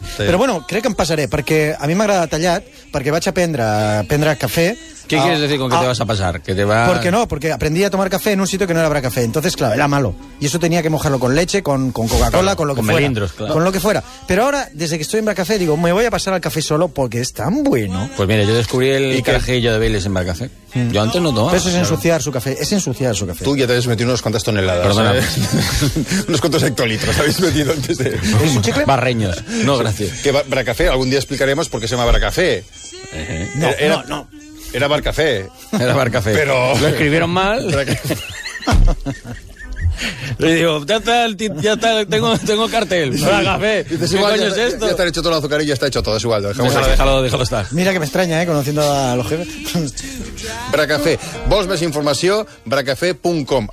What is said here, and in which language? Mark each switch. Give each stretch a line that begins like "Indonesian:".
Catalan: Però bueno, crec que em passaré, perquè a mi m'agrada tallat, perquè vaig aprendre cafè.
Spanish: ¿Qué quieres decir con que te vas a pasar? Que te va... ¿Por qué no? Porque aprendí a tomar café en un sitio que no era para café. Entonces, claro, era malo. Y eso tenía que mojarlo con leche, con Coca-Cola, claro, con lo que con Con melindros, claro. Con lo que fuera. Pero ahora, desde que estoy en Bracafé, digo, me voy a pasar al café solo porque es tan bueno. Pues mira, yo descubrí el carajillo de Baileys en Bracafé. Yo antes no tomaba. Pero eso es ensuciar su café. Es ensuciar su café. Tú ya te habías metido unas cuantas toneladas. Perdóname. Unos cuantos hectolitros habéis metido antes de... ¿Es un chicle? Barreños. No, gracias. ¿Qué, Bracafé? Algún día explicaremos por qué se llama Bracafé. No. Era Bar Café. Era Bar Café. Pero... Lo escribieron mal. Le digo, ya está, tengo cartel. Bar Café. Dices, ¿qué coño ya, es esto? Ya está hecho todo el azúcar y ya está hecho todo. Es igual. Déjalo estar. Mira que me extraña, conociendo a los jefes. Bar Café.
Catalan: Vols més informació, barcafé.com.